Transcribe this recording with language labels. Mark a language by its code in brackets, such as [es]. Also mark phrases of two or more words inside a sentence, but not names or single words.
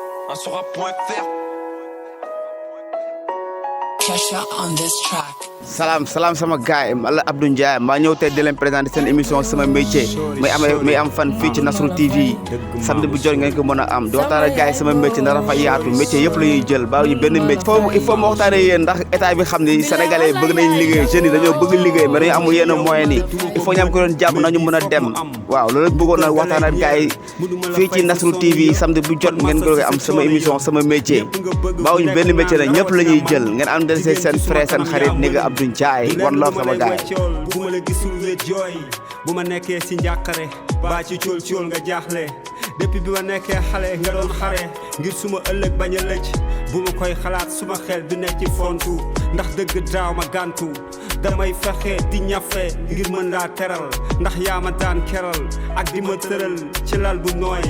[en] Asura.fr. Kesha on this track. [wo] Salam sama gaay man la Abdou Ndiaye maa ñëw tey di leen présenter seen émission sama métier may am fan fii ci Nasrou TV samedi bu jot ngeen ko mën a am di waxtaan ak gaay sama métier ndax dafa yaatu métier yëpp la ñuy jël baaw ñu benn métier [fr] il faut [wo] ma waxtaane yéen ndax état bi xam ni sénégalais bëgg nañ liggéey jeunes yi dañoo bëgg liggéey mais dañu amul yenn moyens yi [fr] il faut [wo] ñu am ko doon jàpp nañu mën a dem waaw loolu bëggoon na waxtaan ak gaay fii ci Nasrou TV samedi bu jot ngeen ko am sama émission sama métier baaw ñu benn métier la ñëpp la ñuy jël ngeen am den seen frère seen xarit ni nga Abdou Ndiaye [en] one love [wo] sama gaay bu ma la gisul wéet jooy bu ma nekkee si njàqare baa ci cool nga jaaxle depuis bi ma nekkee xale nga doon xare ngir suma ëllëg bañ a lëj bu ma koy xalaat suma xel du nekk ci fontu ndax dëgg daaw ma gàntu damay fexe di ñafe ngir mën laa teral ndax yaa ma daan keral ak di ma tëral ci lal bu nooy